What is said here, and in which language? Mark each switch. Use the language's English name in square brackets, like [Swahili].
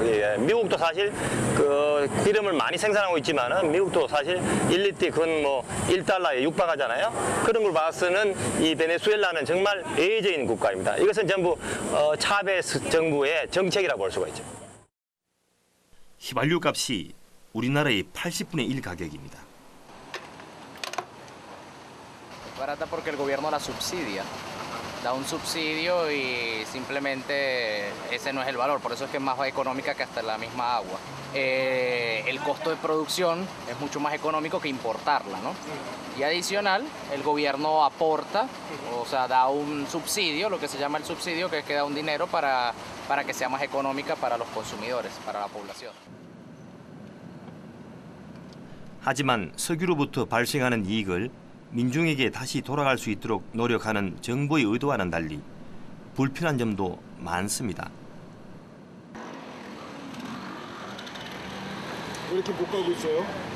[Korean] 예, 미국도 사실 그 기름을 많이 생산하고 있지만은 미국도 사실 1리터에 그건 뭐 1달러에 육박하잖아요. 그런 걸 봐서는 이 베네수엘라는 정말 예외적인 국가입니다. 이것은 전부 차베스 정부의 정책이라고 볼 수가 있죠. 휘발유 값이 우리나라의 80분의 1 가격입니다. [Spanish] Barata porque el gobierno la subsidia, da un subsidio y simplemente ese no es el valor, por eso es que es más económica que hasta la misma agua. El costo de producción es mucho más económico que importarla, ¿no? Y adicional, el gobierno aporta, o sea, da un subsidio, lo que se llama el subsidio, que es que da un dinero para que sea más económica para los consumidores, para la población. [Korean] 하지만 석유로부터 발생하는 이익을 민중에게 다시 돌아갈 수 있도록 노력하는 정부의 의도와는 달리 불편한 점도 많습니다. 왜 이렇게 못 가고 있어요?